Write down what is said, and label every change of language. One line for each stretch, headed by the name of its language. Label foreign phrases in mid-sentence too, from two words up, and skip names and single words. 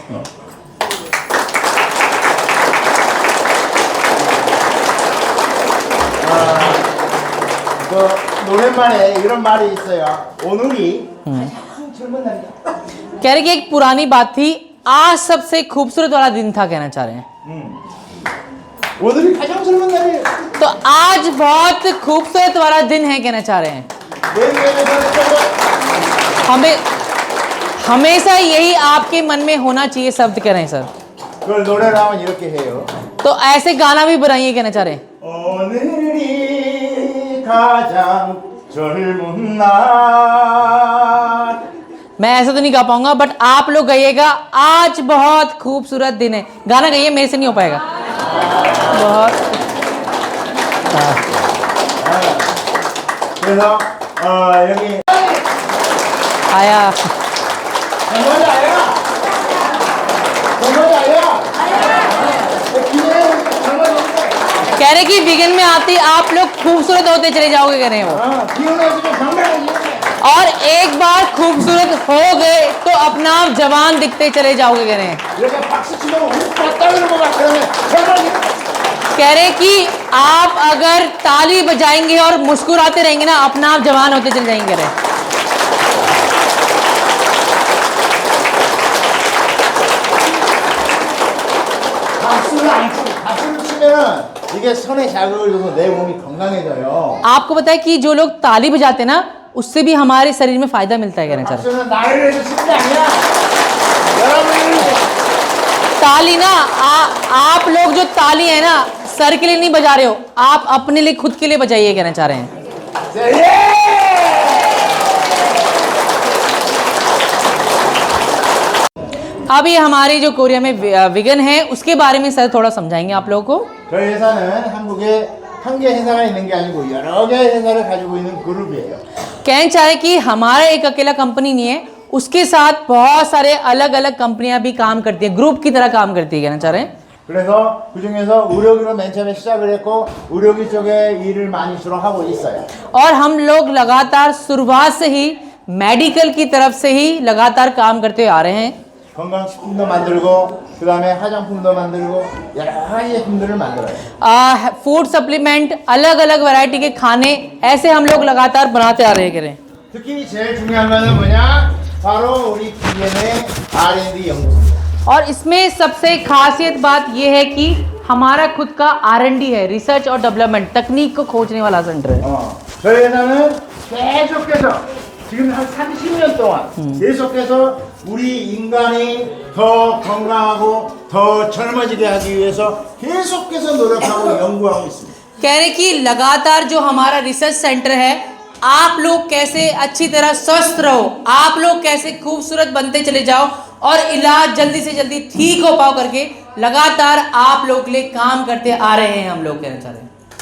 Korean: 노랫말에 이런 말이 있어요. 오늘이 가장 젊은 날이야.
Hindi: कह रहे कि एक पुरानी बात थी, आज सबसे खूबसूरत वाला दिन था, कहना चाह रहे हैं।
Korean: 오늘이 가장 젊은 날이에요.
Hindi: तो आज बहुत खूबसूरत वाला दिन है, कहना चाह रहे हैं। हमें हमेशा यही आपके मन में होना चाहिए शब्द, कह रहे हैं सर।
Korean: 그걸 노래를 하면 이렇게 해요.
Hindi: तो ऐसे गाना भी बनाइए, कहना चाह रहे हैं।
Korean: 오늘이 가장 젊은 날.
Hindi: मैं ऐसा तो नहीं गा पाऊंगा, बट आप लोग गाइएगा, आज बहुत खूबसूरत दिन है। गाना गाइए, मेरे से नहीं हो पाएगा। बहुत
Korean: 그래서 여기
Hindi: आया।
Korean: 정말이 아야. 정말이 아야.
Hindi: कह रहे कि विगन में आती आप लोग खूबसूरत होते चले जाओगे, कह रहे हैं वो। और एक बार खूबसूरत हो गए तो अपना आप जवान दिखते चले जाओगे, कह रहे हैं। कह रहे कि आप अगर ताली बजाएंगे और मुस्कुराते रहेंगे ना, अपना आप जवान होते चले जाएंगे, कह रहे हैं।
Korean: 박수를 치면은 이게 손에 자극을 줘서 내 몸이 건강해져요.
Hindi: आपको पता है कि जो लोग ताली बजाते हैं ना, उससे भी हमारे शरीर में फायदा मिलता है, कहना चाह रहे हैं।
Korean: 박수는 나를 위해서 치는 게 아니야. 여러분을 위해서.
Hindi: ताली ना आप लोग जो ताली है ना, सर के लिए नहीं बजा रहे हो, आप अपने लिए खुद के लिए बजाइए, कहना चाह रहे हैं। अब ये हमारी जो कोरिया में विगन है उसके बारे में सर थोड़ा समझाएंगे आप लोगों को।
Korean: 저희 회사는 한국에 한 개 회사가 있는 게 아니고 여러 개 회사를 가지고 있는 그룹이에요.
Hindi: कहना चाह रहे कि हमारा एक अकेला कंपनी नहीं है, उसके साथ बहुत सारे अलग अलग कंपनियां भी काम करती है, ग्रुप की तरह काम करती है, कहना चाह रहे हैं।
Korean: 그래서 그 중에서 의료기로 맨 처음에 시작을 했고 의료기 쪽에 일을 많이 주로 하고 있어요.
Hindi: और हम लोग लगातार शुरुआत से ही मेडिकल की तरफ से ही लगातार काम करते आ रहे हैं।
Korean: 건강식품도 만들고 그 다음에 화장품도 만들고 여러 가지 제품들을 만들어요.
English: food supplement,
Hindi: अलग अलग वैरायटी के खाने, ऐसे हम लोग लगातार बनाते आ रहे हैं।
Korean: 특히 제일 중요한 거는 뭐냐? 바로 우리 DNA R&D 연구소입니다.
Hindi: और इसमें सबसे खासियत बात यह है कि हमारा खुद का R&D है, रिसर्च और डेवलपमेंट, तकनीक को खोजने वाला सेंटर है।
Korean: 저희 회사는 계속해서 지금 한 30년 동안 계속해서 우리 인간이 더 건강하고 더 젊어지게 하기 위해서 계속해서 노력하고 연구하고 있습니다.
Hindi: कह रहे कि लगातार जो हमारा
English: research center
Hindi: है, आप लोग कैसे अच्छी तरह स्वस्थ रहो, आप लोग कैसे खूबसूरत बनते चले जाओ और इलाज जल्दी से जल्दी ठीक हो पाओ करके लगातार आप लोग के लिए काम करते आ रहे हैं, हम लोग कहना चाह रहे हैं।